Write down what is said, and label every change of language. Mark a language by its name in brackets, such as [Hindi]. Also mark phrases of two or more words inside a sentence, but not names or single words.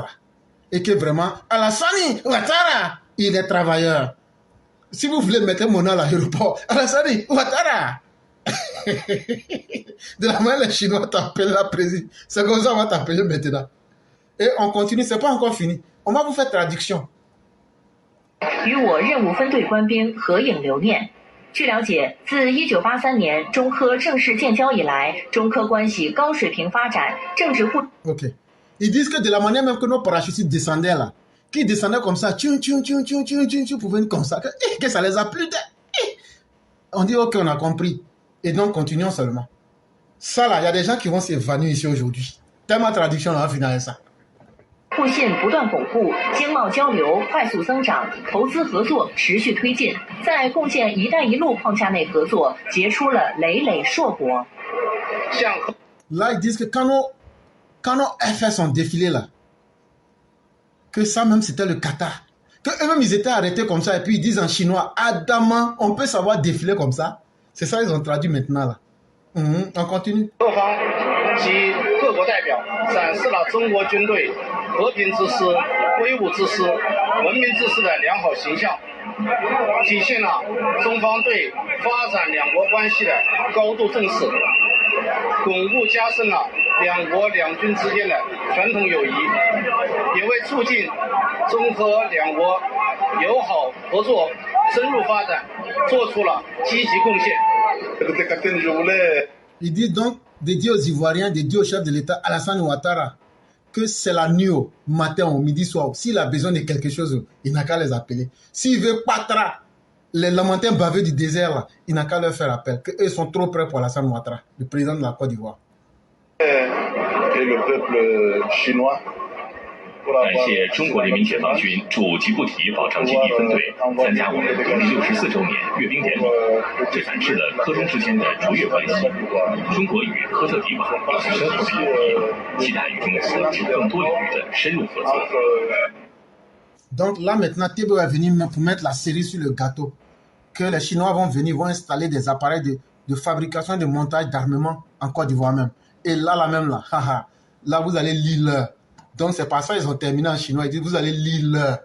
[French] Et que vraiment, Alassane Ouattara, il est travailleur. Si vous voulez mettre mon nom à l'aéroport, Alassane Ouattara. De la manière les Chinois t'appellent la présidente. C'est comme ça qu'on va t'appeler maintenant. Et on continue, c'est pas encore fini. On va vous faire traduction. [Chinese] 与我任务分队官兵合影留念。据了解，自1983年中科正式建交以来，中科关系高水平发展，政治互。 [French] Ok. Ils disent que de la manière même que nos parachutistes descendaient là, qu'ils descendaient comme ça, tu pouvais comme ça, que ça les a plu. On dit ok, on a compris. Et donc continuons seulement. Ça là, il y a des gens qui vont s'évanouir ici aujourd'hui. Tellement traduction, on va finir avec ça. [Chinese] 互信不断巩固，经贸交流快速增长，投资合作持续推进，在共建“一带一路”框架内合作结出了累累硕果。 [French] Là, ils disent que quand nos FS sont défilés là, que ça même c'était le Qatar, que eux-mêmes ils étaient arrêtés comme ça et puis ils disent en chinois, Adama, on peut savoir défiler comme ça. C'est ça ils ont traduit maintenant là. On continue. [Chinese] 及各国代表展示了中国军队和平之师、威武之师、文明之师的良好形象，体现了中方对发展两国关系的高度重视，巩固加深了两国两军之间的传统友谊，也为促进中科两国友好合作深入发展做出了积极贡献。 [French] Il dit donc de dire aux Ivoiriens, de dire au chef de l'État Alassane Ouattara que c'est la nuit au matin, au midi, soir. S'il a besoin de quelque chose, il n'a qu'à les appeler. S'il veut patra, les lamentins baveux du désert, là, il n'a qu'à leur faire appel. Qu'eux sont trop près pour Alassane Ouattara, le président de la Côte d'Ivoire. Et le peuple chinois [Chinese] 感谢中国人民解放军驻吉布提保障基地分队参加我们独立64周年阅兵典礼，这展示了科中之间的卓越关系。中国与科特迪瓦有着深厚的友谊，期待与中国有更多领域的深入合作。 [French] Donc là maintenant, Thébo est venu pour mettre la cerise sur le gâteau. Que les Chinois vont venir, vont installer des appareils de fabrication et de montage d'armement en Côte d'Ivoire même. Et là même là, là vous allez lire l'heure. Donc c'est pas ça, ils ont terminé en chinois. Ils disent, vous allez lire l'heure.